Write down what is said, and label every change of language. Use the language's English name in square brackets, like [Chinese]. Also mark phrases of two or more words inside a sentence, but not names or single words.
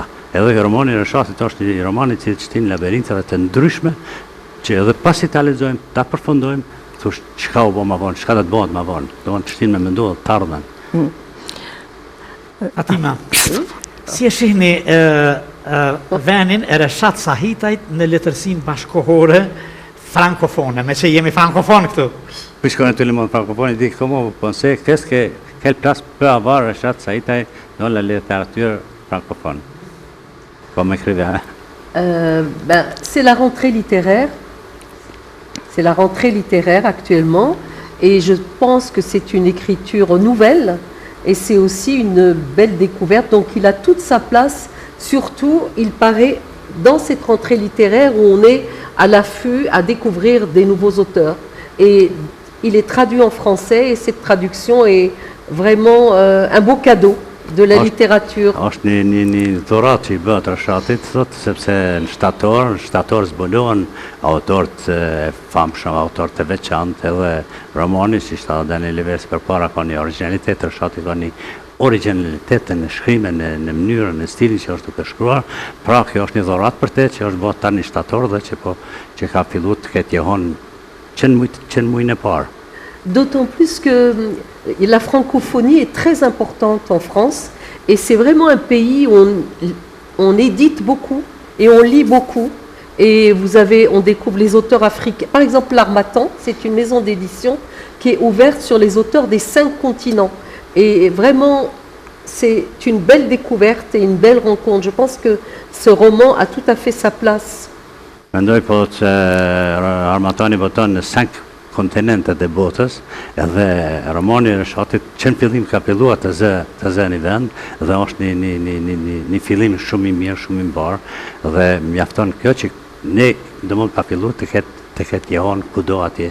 [Albanian] Edhe romani i Reshatit është një roman i cili shtin labirinteve të ndryshme që edhe pasi ta lexojmë, ta përfundojmë, thush, çka u bë më vonë, çka do të bëhet më vonë. Domthon të shtin me menduar të ardhmen. Atima, si e shihni venin e Reshat Sahitajt në letërsinë bashkohore francofone, me që jemi francofon këtu? [French] Puisqu'on est tout le monde francophone, il dit comment vous pensez, quelle place peut avoir Reshat Sahitaj dans la littérature francophone? Comme écrivain. C'est la rentrée littéraire. C'est la rentrée littéraire actuellement et je pense que c'est une écriture nouvelle et c'est aussi une belle découverte. Donc il a toute sa place, surtout il paraît dans cette rentrée littéraire où on est à l'affût à découvrir des nouveaux auteurs. Et il est traduit en français et cette traduction est vraiment un beau cadeau de la littérature. [Albanian] Është një dhurat që i bëhet Reshatit, thot, sepse në shtator zbulohen autorët e famshëm, autorët të veçantë, edhe romani, si shta Daniel Leversi përpara, ka një originalitet, Reshati ka një originalitet në shkrimin, në mënyrën, në stilin që është duke shkruar, pra kjo është një dhurat për te që është bëhet tani shtator dhe që ka filluar të ketë jehon qenë mujnë e parë. [French] D'autant plus que la francophonie est très importante en France et c'est vraiment un pays où on édite beaucoup et on lit beaucoup et on découvre les auteurs africains. Par exemple, l'Harmattan, c'est une maison d'édition qui est ouverte sur les auteurs des 5 continents et vraiment c'est une belle découverte et une belle rencontre. Je pense que ce roman a tout à fait sa place. [Albanian] Mendoj po që Harmattani boton në 5 kontinentet e botës, edhe romani i Reshatit që në fillim ka filluar të zë një vend, dhe është një fillim shumë i mirë, shumë i mbarë, dhe mjafton kjo që ne do mund ka filluar të ketë jehon kudo atje.